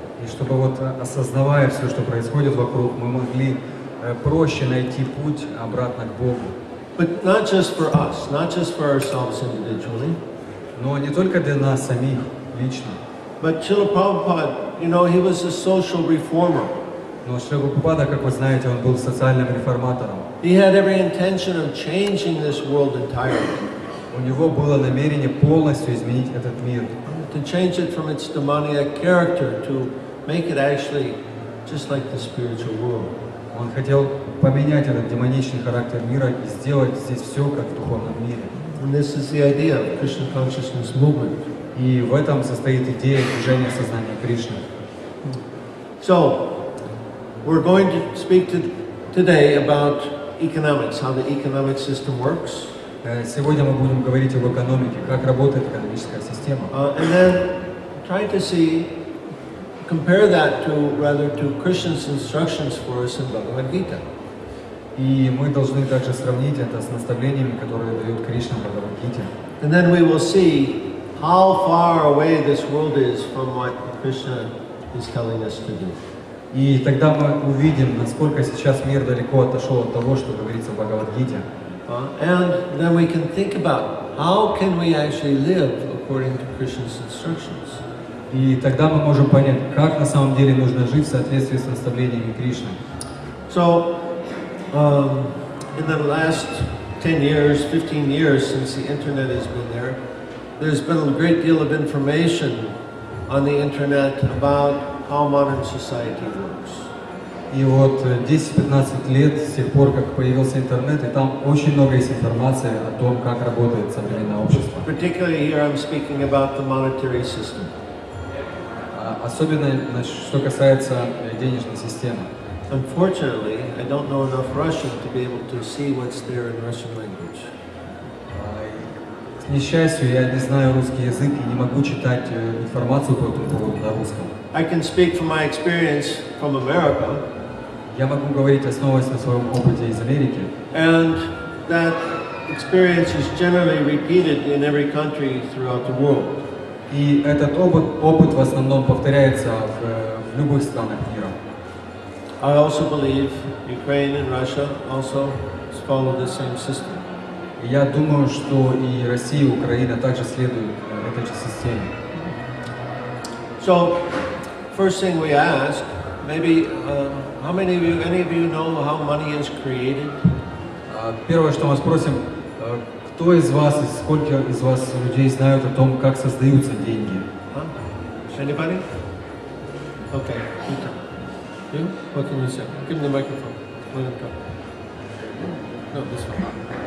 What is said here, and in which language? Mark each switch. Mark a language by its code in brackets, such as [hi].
[ru] И чтобы вот осознавая все, что происходит вокруг, мы могли проще найти путь обратно к Богу. [en] But not just for us, not just for ourselves individually. [ru] Но не только для нас самих лично. [en] But Srila Prabhupada, he was a social reformer. [ru] Но Шрила Прабхупада, как вы знаете, он был социальным реформатором. [en] He had every intention of changing this world entirely. [ru] У него было намерение полностью изменить этот мир. [en] To change it from its demoniac character to make it actually just like the spiritual world. [ru] Он хотел поменять этот демоничный характер мира и сделать здесь все, как в духовном мире. [en] And this is the idea of Krishna consciousness movement. [ru] И в этом состоит идея движения сознания Кришны. [en] So, we're going to speak today about economics, how the economic system works. [ru] Сегодня мы будем говорить об экономике, как работает экономическая система. [en] And then try to compare that to Krishna's instructions for us in Bhagavad-Gita. [ru] И мы должны также сравнить это с наставлениями, которые дает Кришна в Бхагавад-Гите. [en] And then we will see how far away this world is from what Krishna is telling us to do. [ru] И тогда мы увидим, насколько сейчас мир далеко отошел от того, что говорится в Бхагавад-Гите. [en] And then we can think about how can we actually live according to Krishna's instructions. [ru] И тогда мы можем понять, как на самом деле нужно жить в соответствии с наставлениями Кришны. [en] So, in the last 10 years, 15 years since the internet has been there, there's been a great deal of information on the internet about how modern society works. [ru] И вот 10-15 лет с тех пор, как появился интернет, и там очень много есть информации о том, как работает современное общество. [en] Particularly here I'm speaking about the monetary system. [ru] Особенно, что касается денежной системы. [en] Unfortunately, I don't know enough Russian to be able to see what's there in Russian language. [ru] К несчастью, я не знаю русский язык и не могу читать информацию по этому поводу на русском. [en] I can speak from my experience from America. [ru] Я могу говорить, основываясь на своем опыте из Америки. [en] And that experience is generally repeated in every country throughout the world. [ru] И этот опыт в основном повторяется в любых странах мира. [en] I also believe Ukraine and Russia also follow the same system. [ru] Я думаю, что и Россия, и Украина также следуют этой же системе. [en] So, first thing we ask, maybe, how many of you, any of you know how money is created? [ru] Первое, что мы спросим, кто из вас, и сколько из вас людей знают о том, как создаются деньги? [en] Anybody? Okay. You? What can you say? Give me the microphone. Let him talk. No, this one.